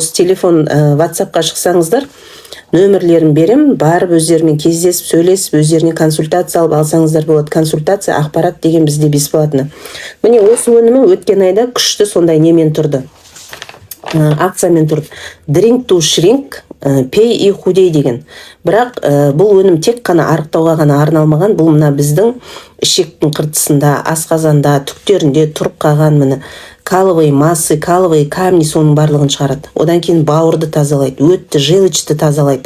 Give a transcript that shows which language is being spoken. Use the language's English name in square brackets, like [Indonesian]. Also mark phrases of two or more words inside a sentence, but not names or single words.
[Kazakh] Осы телефон WhatsApp-қа шықсаңыздар, нөмірлерін берем, барып өздерімен кездесіп, сөйлесіп, өздеріне консультация алып алсаңыздар болады. Консультация, ақпарат деген бізде бесплатно. Міне осы өнімі өткен айда күшті сондай немен тұрды. Акциямен тұрды. [English] Drink to shrink, pay [Russian] и худей [English] деген. [Kazakh] Бірақ бұл өнім тек қана арықтауға ғана арналмаған. Бұл мына біздің ішектің қыртысында, асқазанда, түктерінде тұрып қалған міне [Russian] каловые массы, каловые камни [Kazakh] соның барлығын шығарады. Одан кейін бауырды тазалайды, өтті, желчті тазалайды.